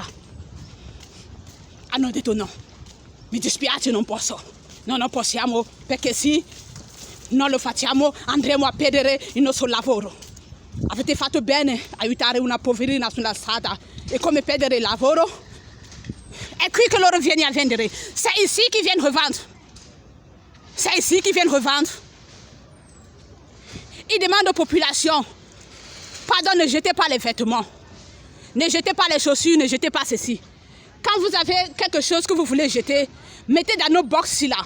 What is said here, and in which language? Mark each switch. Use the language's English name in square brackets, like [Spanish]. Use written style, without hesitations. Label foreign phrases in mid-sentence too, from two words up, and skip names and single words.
[Italian] Hanno detto no. Mi dispiace, non posso. No, non possiamo perché sì, non lo facciamo, andremo a perdere il nostro lavoro. Avete fatto bene aiutare una poverina sulla strada. E come perdere il lavoro? È qui che loro viennent a vendere. [French] C'est ici qu'ils viennent revendre. C'est ici qu'ils viennent revendre. Ils demandent aux populations, pardon, ne jetez pas les vêtements. Ne jetez pas les chaussures, ne jetez pas ceci. Quand vous avez quelque chose que vous voulez jeter, mettez dans nos box ici là.